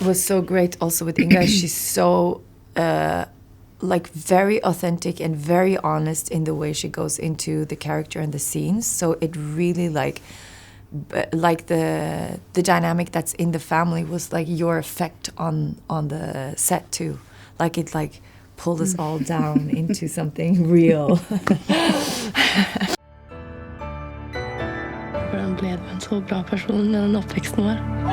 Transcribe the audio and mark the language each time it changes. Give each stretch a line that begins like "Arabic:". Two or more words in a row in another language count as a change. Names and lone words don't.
English: What was so great also with Inga, she's so like very authentic and very honest in the way she goes into the character and the scenes. So it really like the dynamic that's in the family was like your effect on the set too. Like it like pulled us all down into something real.
Norwegian: Hvordan ble du en så bra person med den oppveksten vår?